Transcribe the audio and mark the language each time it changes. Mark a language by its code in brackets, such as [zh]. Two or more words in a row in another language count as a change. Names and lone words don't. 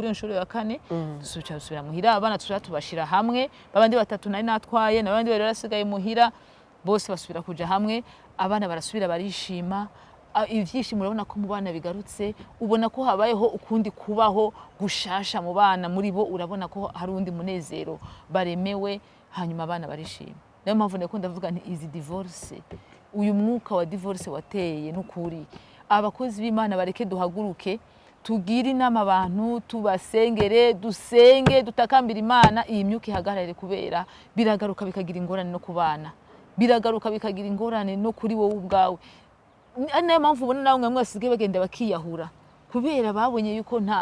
[rn] iyo nshuro ya 4 dusubira muhira abana tubashira hamwe babandi 3 nari natwaye nabandi bari barasigaye muhira bose basubira kuja hamwe abana barasubira barishima ivyishimo urabona ko mu bana bigarutse ubona ko habayeho ukundi kubaho gushasha mu bana muri bo urabona ko hari undi munezero baremewe hanyuma abana barishima niyo mpamvu neko ndavuga nti izi divorce uyu mwuka wa divorce wateye n'ukuri abakozi b'Imana bareke duhaguruke tugire inama abantu tubasengere dusenge dutakambira Imana iyi myuka ihagarare kubera biragaruka bikagira ingorane no kubana biragaruka bikagira ingorane no kuri wowe ubwawe niyo mpamvu ubona nawe mwasigaye bagenda bakiyahura kubera babonye yuko